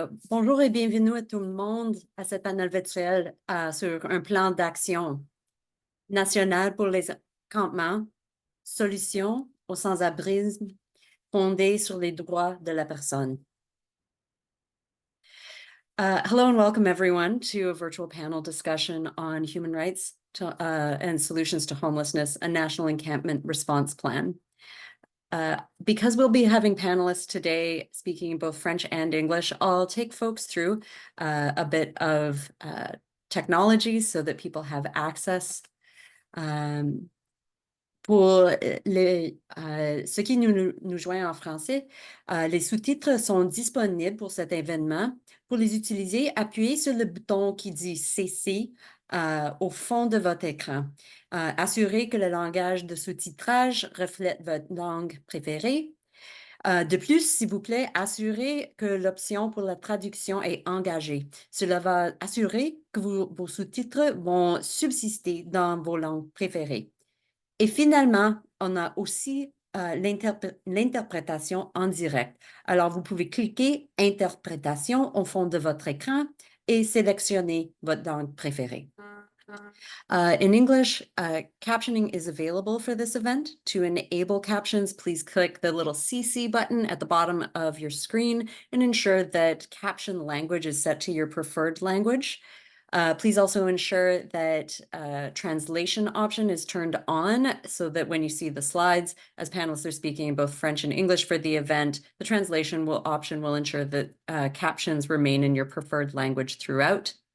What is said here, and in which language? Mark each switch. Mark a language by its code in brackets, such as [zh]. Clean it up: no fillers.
[fr] Bonjour et bienvenue à tout le monde à cette panel virtuel sur un plan d'action national pour les campements, solutions au sans-abrisme fondées sur les droits de la personne. [en] Hello and welcome everyone to a virtual panel discussion on human rights and solutions to homelessness, a National Encampment Response Plan. Because we'll be having panelists today speaking in both French and English, I'll take folks through a bit of technology so that people have access. [fr] Pour ceux qui nous joignent en français, les sous-titres sont disponibles pour cet événement. Pour les utiliser, appuyez sur le bouton qui dit CC au fond de votre écran. Assurez que le langage de sous-titrage reflète votre langue préférée. De plus, s'il vous plaît, assurez que l'option pour la traduction est engagée. Cela va assurer que vos sous-titres vont subsister dans vos langues préférées. Et finalement, on a aussi l'interprétation en direct. Alors, vous pouvez cliquer « Interprétation » au fond de votre écran et sélectionner votre langue préférée. [en] In English, captioning is available for this event. To enable captions, please click the little CC button at the bottom of your screen and ensure that caption language is set to your preferred language. Please also ensure that translation option is turned on so that when you see the slides, as panelists are speaking in both French and English for the event, the translation option will ensure that captions remain in your preferred language throughout.